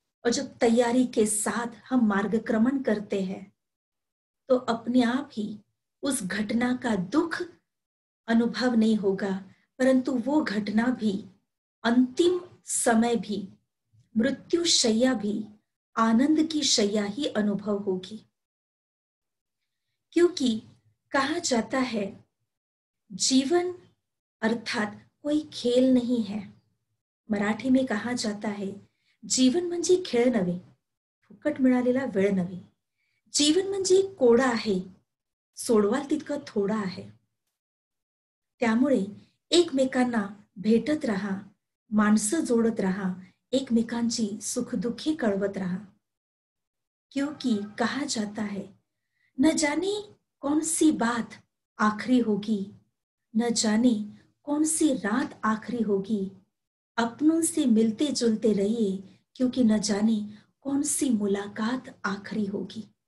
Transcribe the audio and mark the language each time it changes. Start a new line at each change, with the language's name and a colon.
Hindi: और जब तैयारी के साथ हम मार्गक्रमण करते हैं तो अपने आप ही उस घटना का दुख अनुभव नहीं होगा, परंतु वो घटना भी, अंतिम समय भी, मृत्यु शैया भी आनंद की शैया ही अनुभव होगी। क्योंकि कहा जाता है जीवन अर्थात कोई खेल नहीं है। मराठी में कहा जाता है
Marathi: जीवन म्हणजे खेळ नव्हे, फुकट मिळालेला वेळ नव्हे. जीवन म्हणजे कोडा आहे, सोडवाल तितकं थोडं आहे. त्यामुळे एकमेकांना भेटत राहा, माणसं जोडत राहा, एकमेकांची सुखदुःखी कळवत राहा.
Hindi: क्योंकि कहा जाता है न जाने कौन सी बात आखिरी होगी, न जाने कौन सी रात आखिरी होगी, अपनों से मिलते जुलते रहिए, क्योंकि न जाने कौन सी मुलाकात आखिरी होगी।